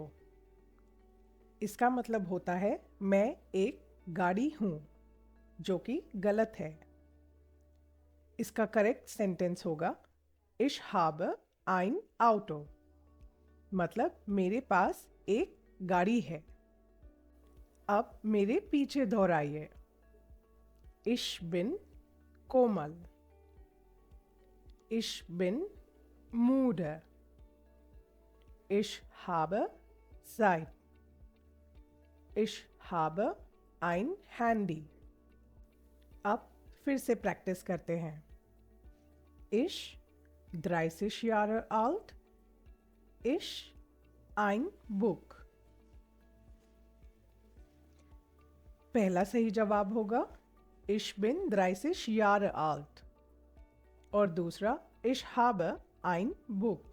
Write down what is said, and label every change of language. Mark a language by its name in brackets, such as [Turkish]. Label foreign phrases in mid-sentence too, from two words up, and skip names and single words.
[Hindi] इसका मतलब होता है मैं एक गाड़ी हूँ, जो कि गलत है। इसका करेक्ट सेंटेंस होगा [German] Ich habe ein Auto। [Hindi] मतलब मेरे पास एक गाड़ी है। अब मेरे पीछे दोहराइए। [German] Ich bin Komal। Ich bin müde। Ich habe Zeit। Ich habe ein Handy। [Hindi] अब फिर से प्रैक्टिस करते हैं। [German] Ich 30 Jahre alt। Ich ein Buch। [Hindi] पहला सही जवाब होगा [German] Ich bin 30 Jahre alt [Hindi] और दूसरा [German] Ich habe ein Buch।